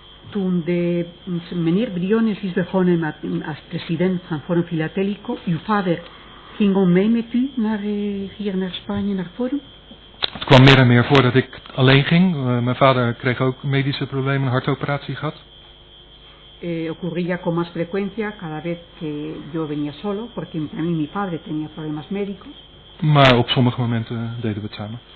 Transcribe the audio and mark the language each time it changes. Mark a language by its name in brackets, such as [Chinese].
[Dutch] Toen de meneer Briones is begonnen als president van Forum Filatélico, uw vader ging ook mee met u hier naar Spanje, naar Forum? Het kwam meer en meer voor dat ik alleen ging. Mijn vader kreeg ook medische problemen, een hartoperatie gehad. [Spanish] Ocurría con más frecuencia cada vez que yo venía solo, porque también mi padre tenía problemas médicos. [Dutch] Maar op sommige momenten deden we het samen.